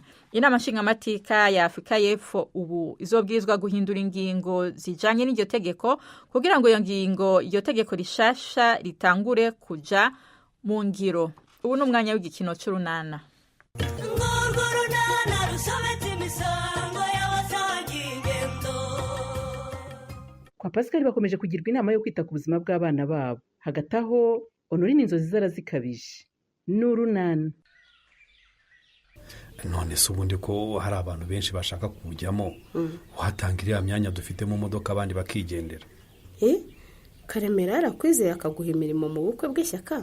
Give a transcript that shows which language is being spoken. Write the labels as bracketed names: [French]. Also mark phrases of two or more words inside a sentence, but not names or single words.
[Rundi] Inama nshingamateka ya Afrika y'Epfo ubu izobwirizwa guhindura ingingo zijanye n'iryo tegeko kugira ngo iryo tegeko rishasha ritangure kuja mu ngiro. Ubu n'umwanya w'igikino c'urunana. [Kinyarwanda] Kwa Pascal bakomeje kugirwa inama yo kwita ku buzima bw'abana babo. Hagati aho Honorine inzozi zarazikabije. N'urunana. None se ubundi ko hari abantu benshi bashaka kujyamo watangira myanya dufite mu modoka abandi bakigendera. Karemera arakwizeye akaguha imirimo mu bukwe bw'ishyaka.